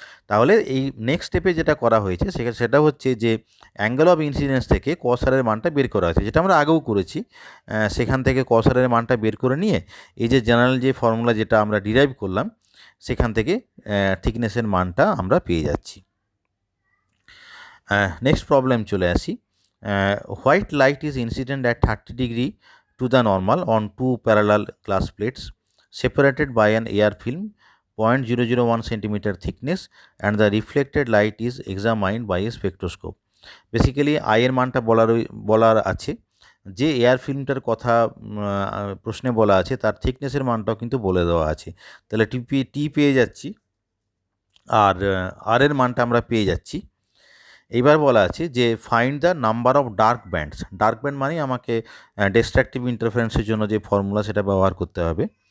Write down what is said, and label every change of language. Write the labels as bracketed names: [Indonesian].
[Bangla] তাহলে এই নেক্সট স্টেপে যেটা করা হয়েছে সেটা হচ্ছে যে অ্যাঙ্গেল অফ ইনসিডেন্স থেকে কস আরের মানটা বের করা হয়েছে, যেটা আমরা আগেও করেছি। সেখান থেকে কস আরের মানটা বের করে নিয়ে এই যে জেনারেল যে ফর্মুলা যেটা আমরা ডিরাইভ করলাম সেখান থেকে থিকনেসের মানটা আমরা পেয়ে যাচ্ছি। নেক্সট প্রবলেম চলে আসি। [English] White light is incident at 30 degree to the normal on to parallel glass plates separated by an air film 0.001 centimeter thickness and the reflected light is examined by a spectroscope. [Bangla] Basically আয়ের মানটা বলার আছে, যে air ফিল্মটার কথা প্রশ্নে বলা আছে তার থিকনেসের মানটাও কিন্তু বলে দেওয়া আছে। তাহলে টি পেয়ে যাচ্ছি, আর আর এর মানটা আমরা পেয়ে যাচ্ছি। এইবার বলা আছে যে [English] Find the number of dark bands. [Bangla] Dark band মানে আমাকে ডিস্ট্রাকটিভ ইন্টারফারেন্সের জন্য যে ফর্মুলা সেটা ব্যবহার করতে হবে।